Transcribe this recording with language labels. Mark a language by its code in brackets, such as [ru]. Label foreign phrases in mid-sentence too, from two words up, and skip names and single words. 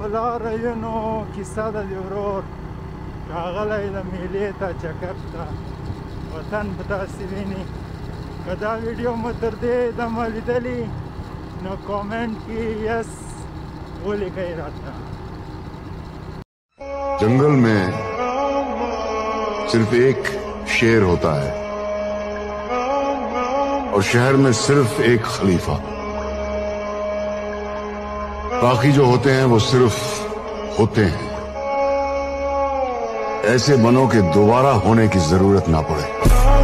[ps] لاره ینو کیسه ده د ورور راغلی د میلې ته چکر ته وطن په تاسې ویني که دا ویډیو مو تر دې دمه لیدلي نو کامنټ کې یس ولیکئ راته [ur] جنگل میں صرف ایک شیر ہوتا ہے اور شہر میں صرف ایک خلیفہ باقی جو ہوتے ہیں وہ صرف ہوتے ہیں ایسے بنو کہ دوبارہ ہونے کی ضرورت نہ پڑے